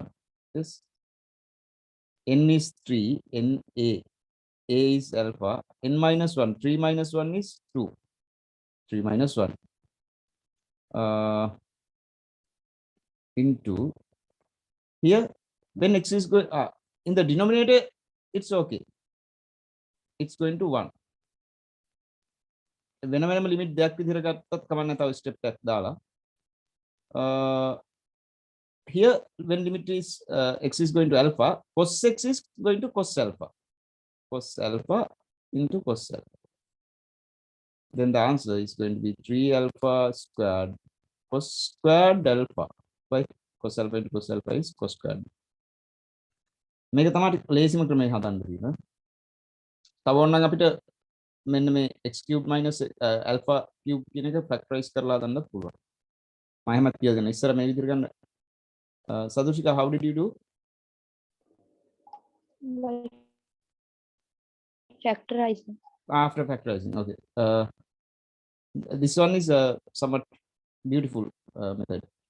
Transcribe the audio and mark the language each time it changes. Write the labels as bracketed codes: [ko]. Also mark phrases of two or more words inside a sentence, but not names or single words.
[en] This n is 3, na a is alpha, n minus 1, 3 minus 1 is 2, 3 minus 1 into here when x is going in the denominator, it's okay, it's going to 1. [si] වෙනම limit දෙයක් විදිහට ගත්තත් කමන්න තව step එකක් දාලා [en] here when limit is x is going to alpha, cos x is going to cos alpha into cos alpha. Then the answer is going to be 3 alpha squared cos squared alpha by cos alpha into cos alpha is cos squared. [si] මේක තමයි ලේසිම ක්‍රමය හදන්න තියෙන. තව ඕනනම් අපිට මෙන්න මේ [en] x cube minus alpha cube [si] කියන එක factorize කරලා ගන්නත් පුළුවන්. මම එහෙම කියගෙන ඉස්සර මේ විදිහට ගන්න. [en] Sadushika, how did you do? Like factorizing. After factorizing, okay. This one is a somewhat beautiful method.